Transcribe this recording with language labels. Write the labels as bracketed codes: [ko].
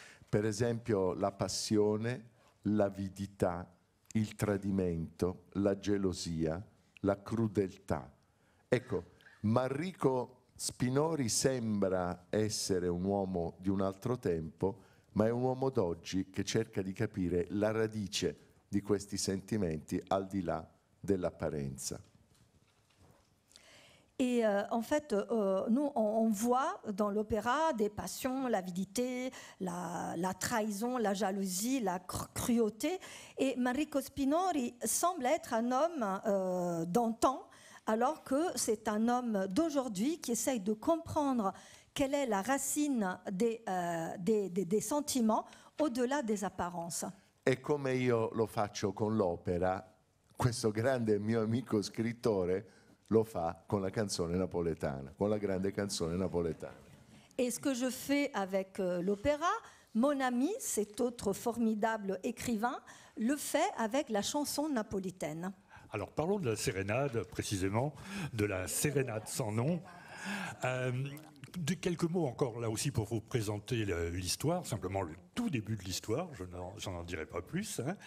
[it] Per esempio la passione, l'avidità, il tradimento, la gelosia, la crudeltà. Ecco, Manrico Spinori sembra essere un uomo di un altro tempo, ma è un uomo d'oggi che cerca di capire la radice di questi sentimenti al di là dell'apparenza. [fr] Et en fait, nous, on voit dans l'opéra des passions, l'avidité, la trahison, la jalousie, la cruauté. Et Manrico Spinori semble être un homme d'antan, alors que c'est un homme d'aujourd'hui qui essaye de comprendre quelle est la racine des sentiments au-delà des apparences. [it] E come io lo faccio con l'opera, questo grande mio amico scrittore lo fa con la canzone napoletana, con la grande canzone napoletana. [fr] Et ce que je fais avec l'opéra, Mon ami, cet autre formidable écrivain, le fait avec la chanson napolitaine. Alors parlons de la sérénade, précisément, de la sérénade sans nom. De quelques mots encore là aussi pour vous présenter l'histoire, simplement le tout début de l'histoire, j'en dirai pas plus.